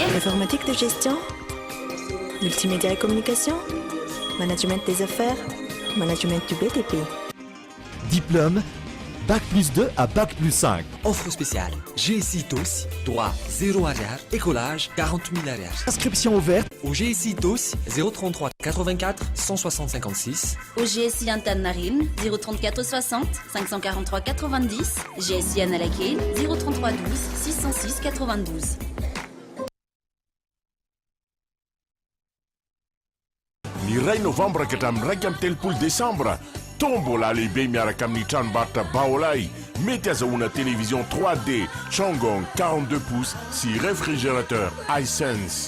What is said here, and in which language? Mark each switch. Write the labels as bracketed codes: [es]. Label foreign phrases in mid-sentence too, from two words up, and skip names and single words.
[fr] informatique de gestion, multimédia et communication, management des affaires, management du BTP. Diplôme Bac plus 2 à Bac plus 5. Offre spéciale. GSI TOS, droit 0 arrière, écolage 40 000 arrière. Inscription ouverte au GSI TOS 033 84 160 56. Au GSI Antananarivo 034 60 543 90. GSI Analakely 033 12 606 92. [mg] Ny ray novambra ka hatramin'ny raika amin'ny telopolo desambra tombola lehibe miaraka amin'ny tranombarotra Vaovao mety azahoana télévision 3D Changong 42 pouces sy réfrigérateur Hisense.